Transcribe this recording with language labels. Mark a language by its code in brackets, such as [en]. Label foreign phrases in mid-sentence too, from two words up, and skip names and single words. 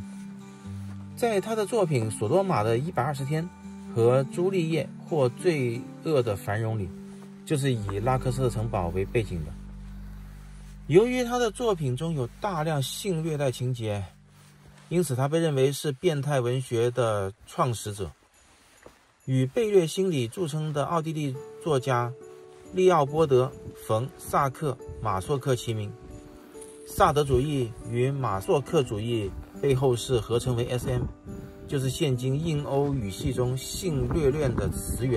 [zh] 在他的作品《索多瑪的120天》和《朱麗葉或罪惡的繁榮》裡，就是以拉科斯特城堡為背景的。由於他的作品中有大量性虐待情節，因此他被認為是變態文學的創始者。與被虐心理著稱的奧地利作家利奧波德·馮·薩克·馬索克齊名。薩德主義與馬索克主義被後世合稱為 SM， 就是現今印歐語系中性虐戀的詞源。